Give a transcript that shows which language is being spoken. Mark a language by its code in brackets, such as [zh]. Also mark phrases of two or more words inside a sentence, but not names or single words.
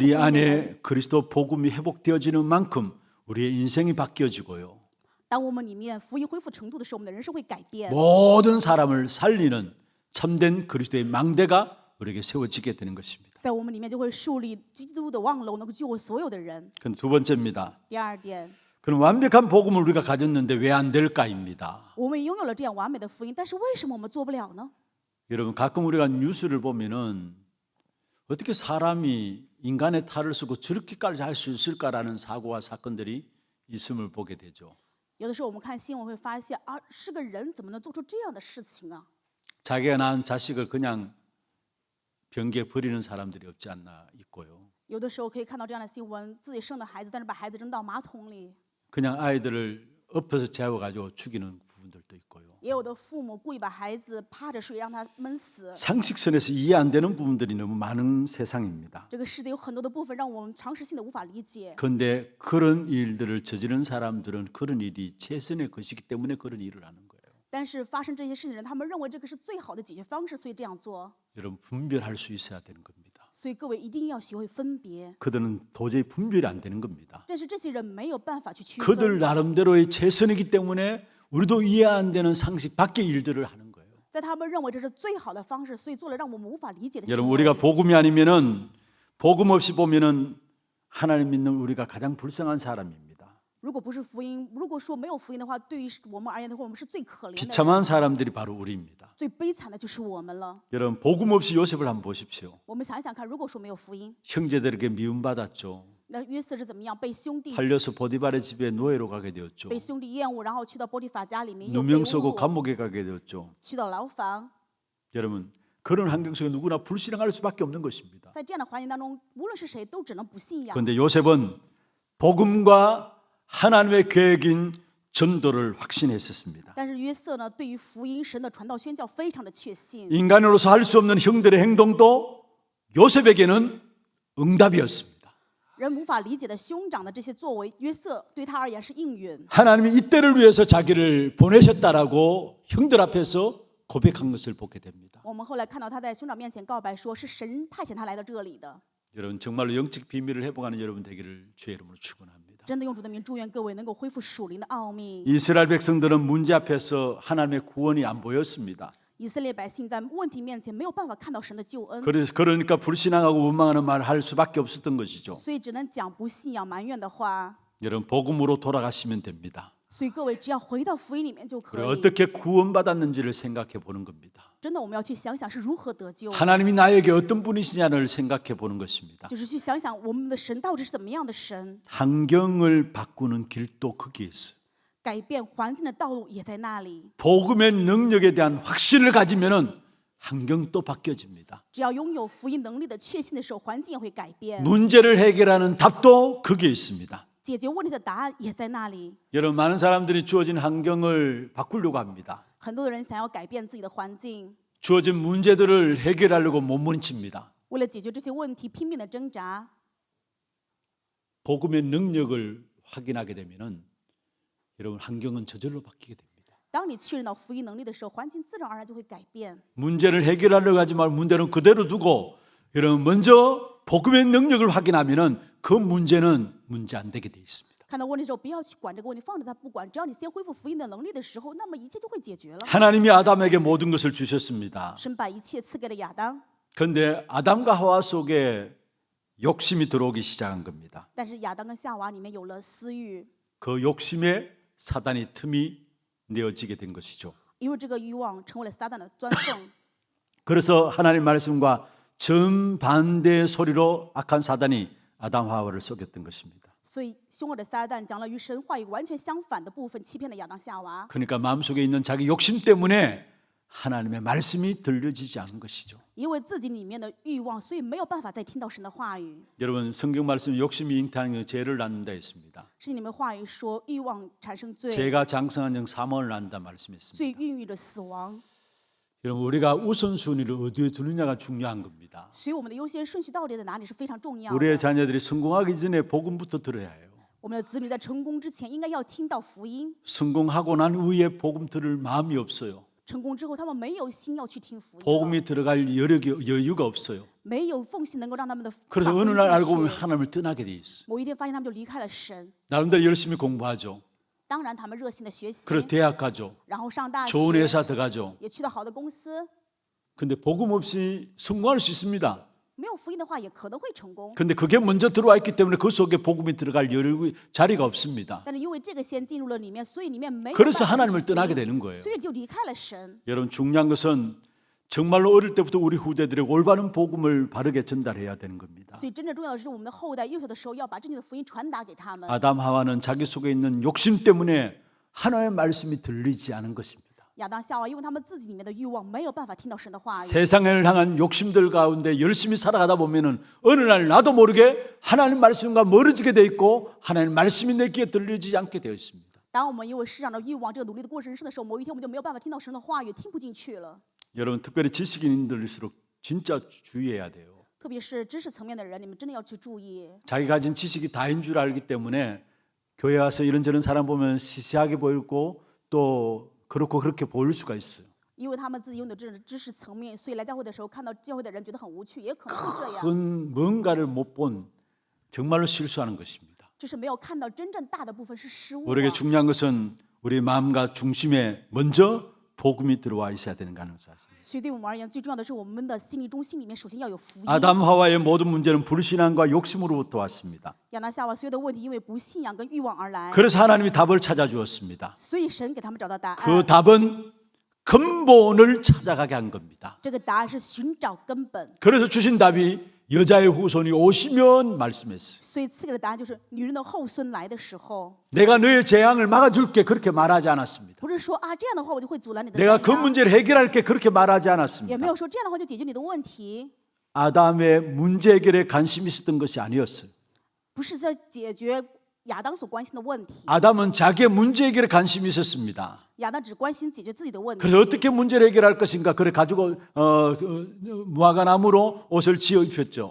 [ko] 우리 [zh] 福音的人。 [ko] 안에 그리스도 복음이 회복되어지는 만큼 우리의 인생이 바뀌어지고요. [zh] 当我们里面福音恢复程度的时候，我们的人生会改变。 [ko] 모든 사람을 살리는 참된 그리스도의 망대가 우리에게 세워지게 되는 것입니다. [zh] 在我们里面就会树立基督的望楼，能够救我所有的人。 [ko] 그건 두 번째입니다. [zh] 第二点， [ko] 그럼 완벽한 복음을 우리가 가졌는데 왜 안 될까입니다. [zh] 我们拥有了这样完美的福音，但是为什么我们做不了呢？ [ko] 여러분 가끔 우리가 뉴스를 보면은 어떻게 사람이 인간의 탈을 쓰고 저렇게까지 할 수 있을까라는 사고와 사건들이 있음을 보게 되죠. [zh] 有的时候我们看新闻会发现啊，是个人怎么能做出这样的事情啊？ [ko] 자기가 낳은 자식을 그냥 변기에 버리는 사람들이 없지 않나 있고요. [zh] 有的时候可以看到这样的新闻，自己生的孩子，但是把孩子扔到马桶里。 [ko] 그냥 아이들을 엎어서 재워가지고 죽이는 부분들도 있고요. [zh] 也有的父母故意把孩子趴着睡，让他闷死。 [ko] 상식선에서 이해 안 되는 부분들이 너무 많은 세상입니다. [zh] 这个世界有很多的部分让我们常识性的无法理解。 [ko] 그런데 그런 일들을 저지른 사람들은 그런 일이 최선의 것이기 때문에 그런 일을 하는 거예요. [zh] 但是发生这些事情的人，他们认为这个是最好的解决方式，所以这样做。 [ko] 여러분 분별할 수 있어야 되는 겁니다. [zh] 所以各位一定要学会分别。 [ko] 그들은 도저히 분별이 안 되는 겁니다. [zh] 但是这些人没有办法去区 [ko] 그들 [zh] 分， [ko] 나름대로의 최선이기 때문에 우리도 이해 안 되는 상식 밖의 일들을 하는 거예요. [zh] 在他们认为这是最好的方式，所以做了让我们无法理解的行 [ko] 여러분 [zh] 为。 [ko] 우리가 복음이 아니면은 복음 없이 보면은 하나님 믿는 우리가 가장 불쌍한 사람입니다. [zh] 如果不是福音，如果说没有福音的话，对于我们而言的话，我们是最可怜的人， [ko] 비참한 사람들이 바로 우리입니다. [zh] 最悲惨的就是我们了。 [ko] 여러분 복음 없이 요셉을 한번 보십시오. [zh] 我们想想看，如果说没有福音， [ko] 형제들에게 미움받았죠. [zh] 那约瑟是怎么样被兄弟 [ko] 팔려서 보디발의 집에 노예로 가게 되었죠. [zh] 被兄弟厌恶，然后去到波提法家里面又被 [ko] 누명 쓰고 [zh] 侮辱， [ko] 감옥에 가게 되었죠. [zh] 去到牢房。 [ko] 여러분 그런 환경 속에 누구나 불신앙할 수밖에 없는 것입니다. [zh] 在这样的环境当中，无论是谁都只能不信仰。 [ko] 그런데 요셉은 복음과 하나님의 계획인 전도를 확신했었습니다. [zh] 但是约瑟呢，对于福音神的传道宣教非常的确信。 [ko] 인간으로서 할 수 없는 형들의 행동도 요셉에게는 응답이었습니다. [zh] 人无法理解的兄长的这些作为，约瑟对他而言是应允。 [ko] 하나님이 이때를 위해서 자기를 보내셨다라고 형들 앞에서 고백한 것을 보게 됩니다. [zh] 我们后来看到他在兄长面前告白说，是神派遣他来到这里的。 [ko] 여러분 정말로 영적 비밀을 회복하는 여러분 되기를 주의 이름으로 축원합니다. [zh] 真的用主的名祝愿各位能够恢复属灵的奥秘。 [ko] 이스라엘 백성들은 문제 앞에서 하나님의 구원이 안 보였습니다. [zh] 以色列百姓在问题面前没有办法看到神的救恩， [ko] 그러니까 불신앙하고 원망하는 말을 할 수밖에 없었던 것이죠. [zh] 所以只能讲不信仰埋怨的话。 [ko] 여러분 복음으로 돌아가시면 됩니다. [zh] 所以各位只要回到福音里面就可 [ko] 그리고 [zh] 以。 [ko] 어떻게 구원받았는지를 생각해 보는 겁니다. [zh] 真的，我们要去想想是如何得救， [ko] 하나님이 나에게 어떤 분이시냐를 생각해 보는 것입니다. [zh] 就是去想想我们的神到底是怎么样的神。 [ko] 환경을 바꾸는 길도 거기에 있어요. [zh] 改变环境的道路也在那里。 [ko] 복음의 능력에 대한 확신을 가지면은 환경도 바뀌어집니다. [zh] 只要拥有福音能力的确信的时候，环境也会改变， [ko] 문제를 해결하는 답도 거기에 있습니다. [zh] 解决问题的答案也在那里。 [ko] 여러분 많은 사람들이 주어진 환경을 바꾸려고 합니다. [zh] 很多的人想要改变自己的环境， [ko] 주어진 문제들을 해결하려고 몸부림칩니다. [zh] 为了解决这些问题拼命的挣扎。 [ko] 복음의 능력을 확인하게 되면은 여러분 환경은 저절로 바뀌게 됩니다. [zh] 当你确认到福音能力的时候，环境自然而然就会改变。 [ko] 문제를 해결하려고 하지 말고 문제는 그대로 두고 여러분 먼저 복음의 능력을 확인하면은 그 문제는 문제 안 되게 돼 있습니다. [zh] 看到问题的时候，不要去管这个问题，放着它不管。只要你先恢复福音的能力的时候，那么一切就会解决了。 [ko] 하나님이 아담에게 모든 것을 주셨습니다. [zh] 神把一切赐给了亚当， [ko] 그런데 아담과 하와 속에 욕심이 들어오기 시작한 겁니다. [zh] 但是亚当跟夏娃里面有了私欲， [ko] 그 욕심에 사단이 틈이 내어지게 된 것이죠. [zh] 因为这个欲望成为了撒旦的钻缝。 [ko] 그래서 하나님 말씀과 정반대의 소리로 악한 사단이 아담 하와를 속였던 것입니다. [zh] 所以凶恶的撒旦讲了与神话语完全相反的部分，欺骗了亚当夏娃。 [ko] 그러니까 마음속에 있는 자기 욕심 때문에 하나님의 말씀이 들려지지 않은 것이죠. [zh] 因为自己里面的欲望，所以没有办法再听到神的话语。 [ko] 여러분 성경 말씀 욕심이 잉태하는 건 죄를 낳는다 했습니다. [zh] 是你们话语说欲望产生罪， [ko] 죄가 장성한 영 사망을 낳는다 말씀했습니다. [zh] 罪孕育了死亡。 [ko] 여러분 우리가 우선순위를 어디에 두느냐가 중요한 겁니다. [zh] 所以我们的优先顺序到底在哪里是非常重要的。 [ko] 우리의 자녀들이 성공하기 전에 복음부터 들어야 해요. [zh] 我们的子女在成功之前应该要听到福音， [ko] 성공하고 난 후에 복음 들을 마음이 없어요. [zh] 成功之后他们没有心要去听福音了， [ko] 복음이 들어갈 여유가 없어요. [zh] 没有缝隙能够让他们的 [ko] 그래서 [zh] 把福 [ko] 어느 [zh] 音 [ko] 날 [zh] 进 [ko] 알고 보면 [zh] 去。 [ko] 하나님을 떠나게 돼 있어. [zh] 某一天发现他们就离开了神。 [ko] 나름대로 열심히 공부하죠. [zh] 当然他们热心的学习， [ko] 그래서 대학 가죠. [zh] 然后上大 [ko] 좋은 [zh] 学， [ko] 회사 들어가죠. [zh] 也去到好的公司。 [ko] 근데 복음 없이 성공할 수 있습니다. [zh] 没有福音的话，也可能会成功。 [ko] 근데 그게 먼저 들어와 있기 때문에 그 속에 복음이 들어갈 자리가 없습니다. [zh] 但是因为这个先进入了里面，所以里面没有 [ko] 그래서 [zh] 办法 [ko] 하나님을 [zh] 去福 [ko] 떠나게 [zh] 音 [ko] 되는 거예요. [zh] 所以就离开了神。 [ko] 여러분 중요한 것은 정말로 어릴 때부터 우리 후대들에게 올바른 복음을 바르게 전달해야 되는 겁니다. [zh] 所以真正重要的是，我们的后代幼小的时候要把正确的福音传达给他们。 [ko] 아담 하와는 자기 속에 있는 욕심 때문에 하나님의 말씀이 들리지 않은 것입니다. [zh] 亚当夏娃，因为他们自己里面的欲望，没有办法听到神的话语。 [ko] 세상을 향한 욕심들 가운데 열심히 살아가다 보면은 어느 날 나도 모르게 하나님 말씀과 멀어지게 돼 있고 하나님 말씀이 내 귀에 들리지 않게 되어 있습니다. [zh] 当我们因为世上的欲望，这个努力的过人生的时候，某一天我们就没有办法听到神的话语，听不进去了。 [ko] 여러분 특별히 지식인들일수록 진짜 주의해야 돼요. [zh] 特别是知识层面的人，你们真的要去注意。 [ko] 자기 가진 지식이 다인 줄 알기 때문에 교회 와서 이런저런 사람 보면 시시하게 보이고 또 그렇고 그렇게 보일 수가 있어요. [zh] 因为他们自己拥有这种知识层面，所以来教会的时候看到教会的人觉得很无趣，也可能会这样。 [ko] 큰 뭔가를 못 본 정말로 실수하는 것입니다. [zh] 这是没有看到真正大的部分是失误 [ko] 우리에게 [zh] 的。 [ko] 중요한 것은 우리 마음과 중심에 먼저 복음이 들어와 있어야 되는 가능성이 있습니다. [zh] 所以对我们而言，最重要的是我们的心理中心里面首先要有福音。 [ko] 아담 하와의 모든 문제는 불신앙과 욕심으로부터 왔습니다. [zh] 亚当夏娃所有的问题，因为不信仰跟欲望而来， [ko] 그래서 하나님이 답을 찾아주었습니다. [zh] 所以神给他们找到答 [ko] 그 [zh] 案。 [ko] 답은 근본을 찾아가게 한 겁니다. [zh] 这个答案是寻找根本， [ko] 그래서 주신 답이 여자의 후손이 오시면 말씀했어요. [zh] 所以赐给的答案就是女人的后孙来的时候， [ko] 내가 너의 재앙을 막아줄게 그렇게 말하지 않았습니다. [zh] 不是说啊这样的话我就会阻拦你的 [ko] 내가 [zh] 灾 [ko] 그 [zh] 殃， [ko] 문제를 해결할게 그렇게 말하지 [zh] 也 [ko] 않았습니다. [zh] 没有说这样的话就解决你的问题， [ko] 아담의 문제 해결에 관심이 있었던 것이 아니었어요. [zh] 不是在解决亚当所关心的问题。 [ko] 아담은 자기의 문제 해결에 관심이 있었습니다. [zh] 亚当只关心解决自己的问题， [ko] 그래서 어떻게 문제를 해결할 것인가 그래 가지고 무화과나무로 옷을 지어 입혔죠.